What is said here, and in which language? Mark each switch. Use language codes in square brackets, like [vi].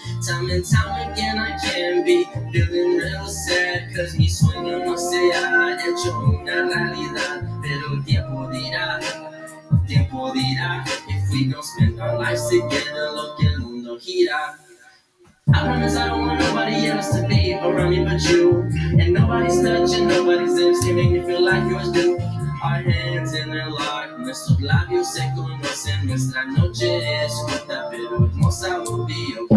[en] Time and time again, I can be feeling real sad. Cause [es] mi sueño no se ha hecho una realidad. Pero tiempo dirá. [en] If we gon' spend our lives together, [es] lo que el mundo gira. [en] I promise I don't want nobody else to be around me but you. And nobody's touching, nobody's lips can make me feel like yours do. Our hands interlock, [es] nuestros labios se conocen, nuestra noche es corta pero hermosa [en] will be okay.